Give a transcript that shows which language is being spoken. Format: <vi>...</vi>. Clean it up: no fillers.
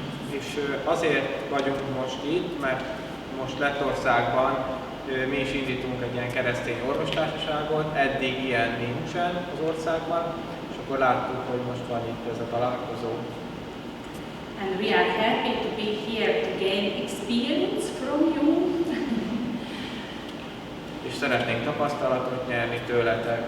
<hu>És azért vagyunk most itt, mert most Lettországban mi is indítunk egy ilyen keresztény orvostársaságot, eddig ilyen nincsen az országban, és akkor láttuk, hogy most van itt ez a találkozó.</hu> <en>And we are happy to be here to gain experience from you.</en> <hu>És szeretnénk tapasztalatot nyerni tőletek.</hu>